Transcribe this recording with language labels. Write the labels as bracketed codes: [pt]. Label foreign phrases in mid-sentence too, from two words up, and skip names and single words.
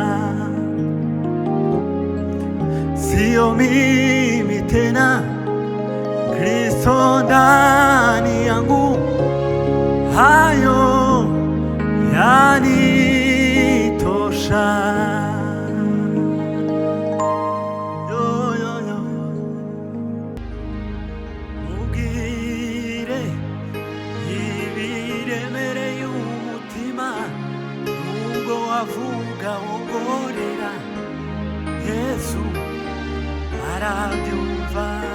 [sw] Sio mimi tena, Kristo ndani yangu, hayo yanitosha. [rw] Mugire ibiremereye umutima, nubwo wavuga wongorera, Yesu arabyumva.